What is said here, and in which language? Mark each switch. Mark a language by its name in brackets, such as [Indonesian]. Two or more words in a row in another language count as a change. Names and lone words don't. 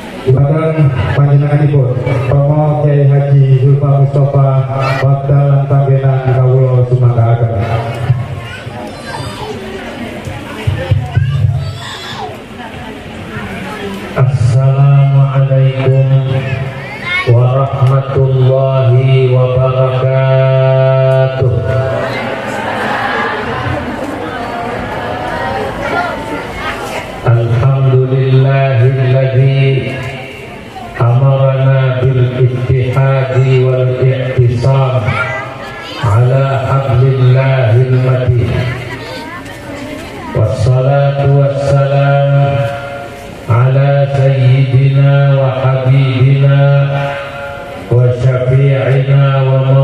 [Javanese] Dumateng panjenenganipun Romo Kyai Haji Zulfa Mustafa Wekdal Panggenan kawula sumangkaaken. [Arabic] السلام عليكم ورحمة الله وبركاته. الحمد لله الذي أمرنا بالاتحاد والاعتصام على حبل الله المتين. والصلاة والسلام على سيدنا وحبيبنا وشفيعنا و